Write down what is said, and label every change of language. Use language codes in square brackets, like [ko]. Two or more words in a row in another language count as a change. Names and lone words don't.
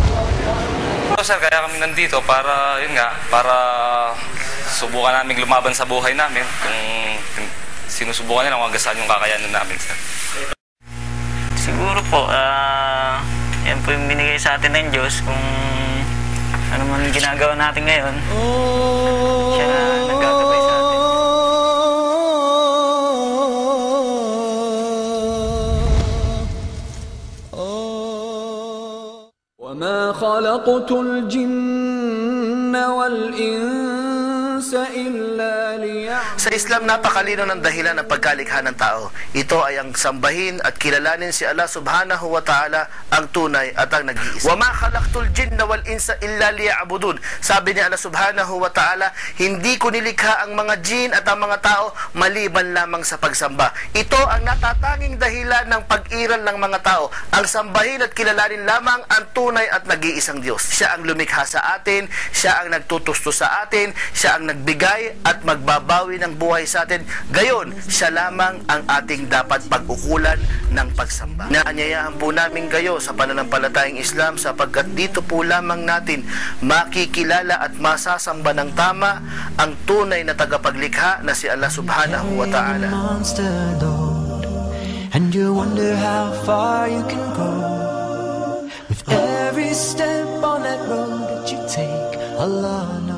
[tl] Sir, kaya kami nandito para, yun nga, para subukan namin lumaban sa buhay namin. Kung sinusubukan nila kung hanggang saan yung kakayanan namin, sir. Siguro po, yan po yung binigay sa atin ng Diyos. Kung ano man yung ginagawa natin ngayon, siya na naggagabay sa atin. [ar] وما خلقت الجن والإنس إلا ليعبدون. [tl] Sa Islam, napakalino ng dahilan ng pagkalikha ng tao. Ito ay ang sambahin at kilalanin si Allah [ar] سبحانه وتعالى, [tl] ang tunay at ang nag-iisa. وَمَا خَلَقْتُ الْجِنَّ وَالْإِنسَ إِلَّا لِيَعْبُدُونَ. Sabi ni Allah [ar] سبحانه وتعالى, [tl] hindi ko nilikha ang mga jin at ang mga tao maliban lamang sa pagsamba. Ito ang natatanging dahilan ng pag-iral ng mga tao. Ang sambahin at kilalanin lamang ang tunay at nag-iisang Diyos. Siya ang lumikha sa atin, siya ang nagtutusto sa atin, siya ang nagbigay at magbabawi ng buhay sa atin. Gayon, siya lamang ang ating dapat pag-ukulan ng pagsamba. Naanyayahan po namin kayo sa pananampalatayang Islam sapagkat dito po lamang natin makikilala at masasamba ng tama ang tunay na tagapaglikha na si Allah [ar] سبحانه وتعالى. [en] And you wonder how far you can go. With every step on that road that you take, Allah